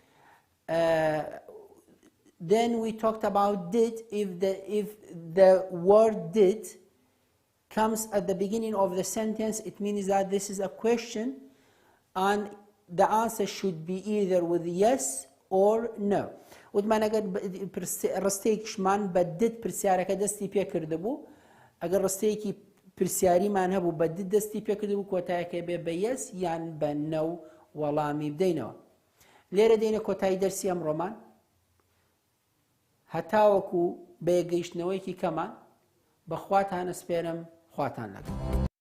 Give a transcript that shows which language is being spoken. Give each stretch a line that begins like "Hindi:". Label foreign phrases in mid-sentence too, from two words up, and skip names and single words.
English: Then we talked about did. If the word did comes at the beginning of the sentence, it means that this is a question, and the answer should be either with yes or no.
Central Kurdish: وتمان ئەگەر ڕستەیەکیشمان بە دت پرسیارەکە دەستی پێ کردبوو، ئەگەر ڕستەیەکی پرسیاریمان هەبوو بە دت دەستی پێ کردبوو کۆتایەکە بێ بە یەس یان بە نە و وەڵامی بدەینەوە. لێرە دێنە کۆتایی دەرسی ئەمڕۆمان هەتاوەکو بە یەکگەیشتنەوەیەکی کەمان بەخواتان ئەسپێرم، خواتان لەگەڵ.